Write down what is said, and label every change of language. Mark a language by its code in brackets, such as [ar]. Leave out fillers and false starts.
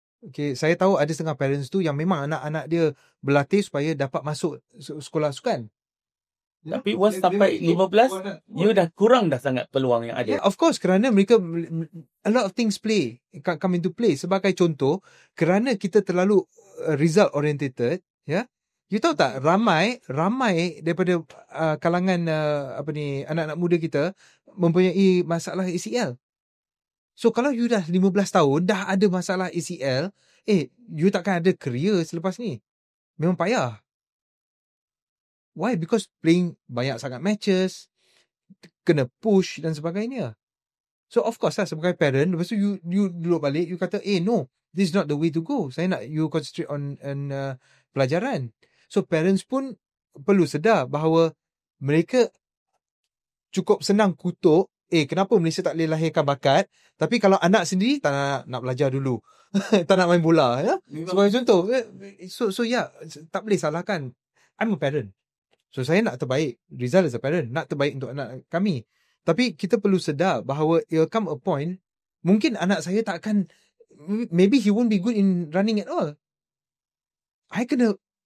[ms] Okay, saya tahu ada setengah parents tu yang memang anak-anak dia berlatih supaya dapat masuk sekolah sukan. Tapi [en] once [ms] sampai 15, you dah kurang dah sangat peluang yang ada. [en] Yeah, of course, [ms] kerana mereka [en] a lot of things come into play. [ms] Sebagai contoh, kerana kita terlalu [en] result orientated, [ms] ya. You tahu tak, ramai daripada kalangan anak-anak muda kita mempunyai masalah ACL. So kalau you dah 15 tahun dah ada masalah ACL, you takkan ada career selepas ni. Memang payah. Why? [en] Because playing [ms] banyak sangat matches, kena push dan sebagainya. [en] So of course lah, [ms] sebagai parent, lepas tu you duduk balik, you kata, [en] no, this is not the way to go. [ms] Saya nak you [en] concentrate on [ms] pelajaran. So parents pun perlu sedar bahawa mereka cukup senang kutuk, kenapa Malaysia tak boleh lahirkan bakat, tapi kalau anak sendiri tak nak belajar dulu. Tak nak main bola, ya. Sebagai contoh. So yeah, tak boleh salahkan. [en] I'm a parent. [ms] So saya nak terbaik, Rizal [en] as a parent, [ms] nak terbaik untuk anak kami. Tapi kita perlu sedar bahawa [en] it'll come a point, [ms] mungkin anak saya tak akan, [en] maybe he won't be good in running at all. I [ms] kena